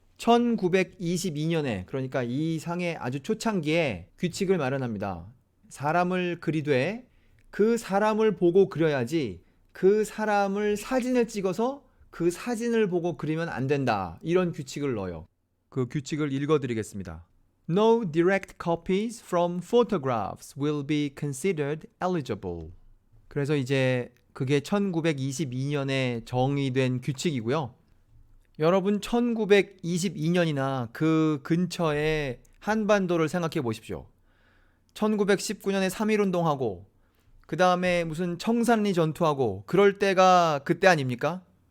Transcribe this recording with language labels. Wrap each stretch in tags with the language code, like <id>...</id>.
<ko>1922년에, 그러니까 이 상의 아주 초창기에 규칙을 마련합니다. 사람을 그리되 그 사람을 보고 그려야지 그 사람을 사진을 찍어서 그 사진을 보고 그리면 안 된다. 이런 규칙을 넣어요. 그 규칙을 읽어드리겠습니다.</ko> <en>No direct copies from photographs will be considered eligible.</en> <ko>그래서 이제 그게 1922년에 정의된 규칙이고요. 여러분 1922년이나 그 근처에 한반도를 생각해 보십시오. 1919년에 3.1운동하고 그 다음에 무슨 청산리 전투하고 그럴 때가 그때 아닙니까?</ko>